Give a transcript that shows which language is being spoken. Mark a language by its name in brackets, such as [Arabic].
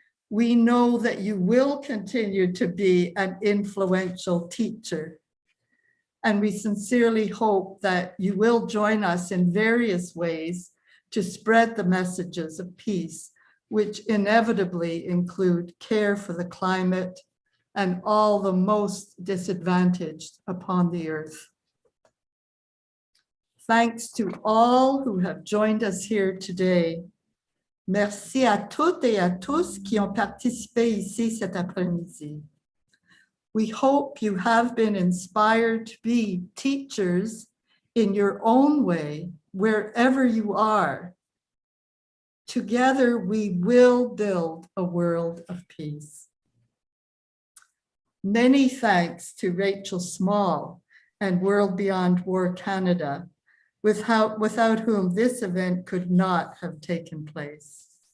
[English] We know that you will continue to be an influential teacher, and we sincerely hope that you will join us in various ways to spread the messages of peace, which inevitably include care for the climate and all the most disadvantaged upon the earth. Thanks to all who have joined us here today. [French] Merci à toutes et à tous qui ont participé ici cet après-midi. [English] We hope you have been inspired to be teachers in your own way, wherever you are. Together, we will build a world of peace. Many thanks to Rachel Small and World Beyond War Canada, without whom this event could not have taken place.